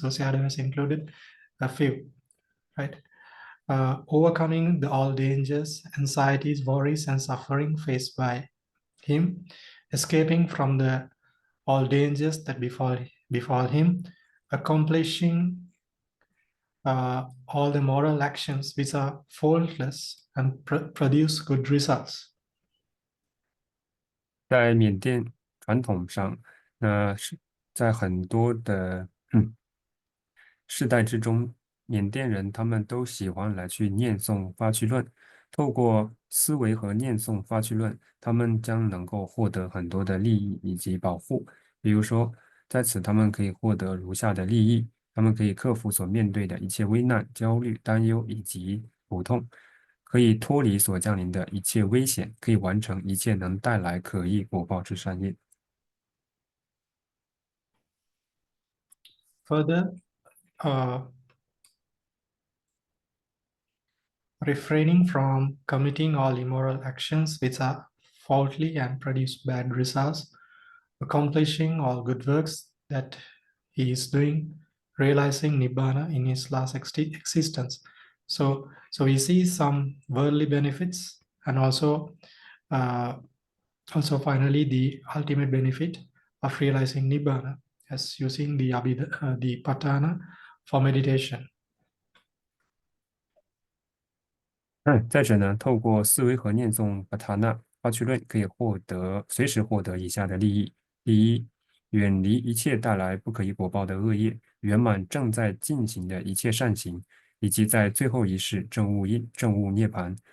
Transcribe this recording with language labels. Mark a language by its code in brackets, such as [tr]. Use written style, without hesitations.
[en] So Sayadaw has included a few, right? Overcoming all dangers, anxieties, worries, and suffering faced by him, escaping from all dangers that befall him, accomplishing all the moral actions which are faultless and produce good results. [zh] 在缅甸传统上，是在很多的世代之中，缅甸人他们都喜欢来去念诵发趣论。透过思维和念诵发趣论，他们将能够获得很多的利益以及保护。比如说，在此他们可以获得如下的利益：他们可以克服所面对的一切危难、焦虑、担忧以及苦痛，可以脱离所降临的一切危险，可以完成一切能带来可益果报之善业。 [en] Further, refraining from committing all immoral actions which are faulty and produce bad results, accomplishing all good works that he is doing, realizing Nibbana in his last existence. So we see some worldly benefits and also finally the ultimate benefit of realizing Nibbana as using the Patthana for meditation. [zh] 再者呢，透过思维和念诵巴塔纳发趣论，可以随时获得以下的利益：第一，远离一切带来不可以果报的恶业，圆满正在进行的一切善行，以及在最后一世证悟涅槃。